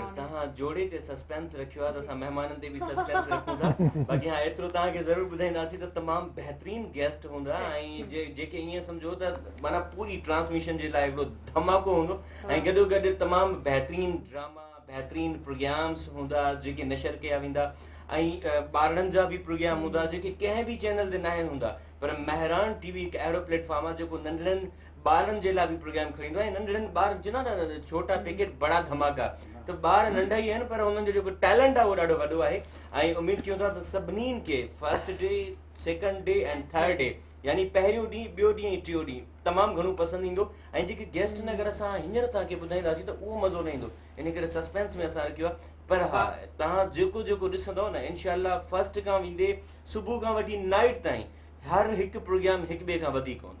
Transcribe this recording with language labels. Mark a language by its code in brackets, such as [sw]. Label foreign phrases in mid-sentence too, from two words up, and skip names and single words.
[sd] अगरि तव्हां जोड़े ते सस्पेंस रखियो आहे त असां महिमाननि ते बि सस्पेंस रखूं था बाक़ी हा एतिरो तव्हांखे ज़रूरु ॿुधाईंदासीं त तमामु बहितरीन गेस्ट हूंदा ऐं जेके ईअं सम्झो त माना पूरी ट्रांसमिशन जे लाइ हिकिड़ो धमाको हूंदो ऐं गॾोगॾु तमामु बहितरीन ड्रामा बहितरीन प्रोग्राम्स हूंदा जेके नशर कया वेंदा ऐं ॿारनि जा बि प्रोग्राम हूंदा जेके कंहिं बि चैनल ते न हूंदा पर महरान टीवी हिकु अहिड़ो प्लेटफॉर्म आहे जेको नंढड़नि ॿारनि जे लाइ बि प्रोग्राम खणींदो आहे नंढड़नि ॿार चवंदा न [hi] छोटा पैकेट बड़ा धमाका [sd] त ॿार नंढा ई आहिनि पर उन्हनि जो जेको टैलेंट आहे उहो ॾाढो वॾो आहे ऐं उमेदु कयूं था त सभिनीनि खे [en] first day second day and third day [sd] यानी पहिरियों ॾींहुं ॿियो ॾींहुं ऐं टियों ॾींहुं तमामु घणो पसंदि ईंदो ऐं जेके गेस्ट आहिनि अगरि असां हींअर तव्हांखे ॿुधाईंदासीं त उहो मज़ो न ईंदो इन करे सस्पेंस में असां रखियो आहे पर हा तव्हां जेको जेको ॾिसंदव न इनशाला फर्स्ट खां वेंदे सुबुह खां वठी नाइट ताईं हर हिकु प्रोग्राम हिक ॿिए खां वधीक हूंदो